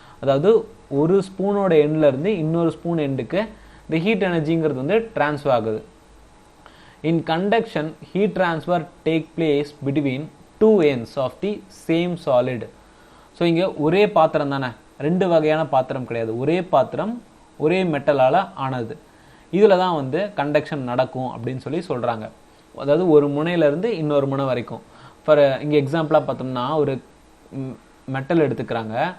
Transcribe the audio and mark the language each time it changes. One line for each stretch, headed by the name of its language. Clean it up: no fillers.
Tamil: அதாவது ஒரு ஸ்பூனோட எண்ட்ல இருந்து இன்னொரு ஸ்பூன் எண்டுக்கு இந்த ஹீட் எனர்ஜிங்கிறது வந்து ட்ரான்ஸ்ஃபர் ஆகுது.
English: In conduction, heat transfer take place between two ends of the same solid.
Tamil: So இங்கே ஒரே பாத்திரம் தானே, 2 வகையான பாத்திரம் கிடையாது. ஒரே பாத்திரம் ஒரே மெட்டலால் ஆனது. இதில் தான் வந்து கண்டக்ஷன் நடக்கும் அப்படின்னு சொல்கிறாங்க. அதாவது ஒரு முனையிலேருந்து இன்னொரு முனை வரைக்கும். இங்கே எக்ஸாம்பிளாக பார்த்தோம்னா ஒரு மெட்டல் எடுத்துக்கிறாங்க.